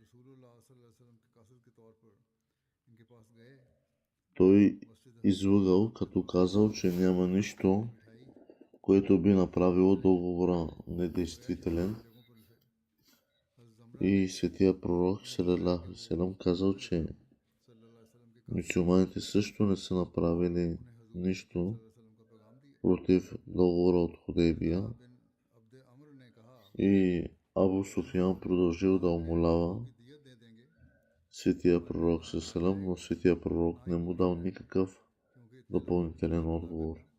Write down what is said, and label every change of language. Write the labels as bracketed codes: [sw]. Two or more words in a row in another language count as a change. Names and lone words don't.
[bg] Той излъгал, като казал, че няма нищо, което би направило договора недействителен. И светия пророк [ar] صلى الله عليه وسلم [bg] казал, че мюсюлманите също не са направили нищо против договора от Худейбия. И Абу Суфиян продължил да умолява светия пророк салам, но светия пророк не му дал никакъв допълнителен отговор.